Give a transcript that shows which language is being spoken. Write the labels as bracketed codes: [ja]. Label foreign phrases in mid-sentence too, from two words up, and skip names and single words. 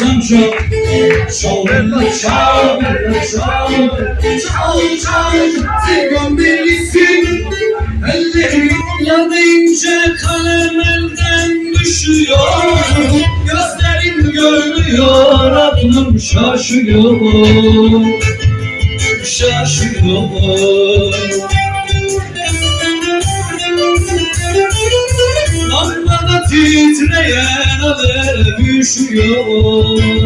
[it] ciao. Ciao bella ciao, bella ciao. Ciao ciao, sen bellissimo. [tr] Ellerim yanınca kalem elden düşüyor. Gözlerim görmüyor, aklım şaşıyor. Şaşıyor. Lambada titreyen alev üşüyor.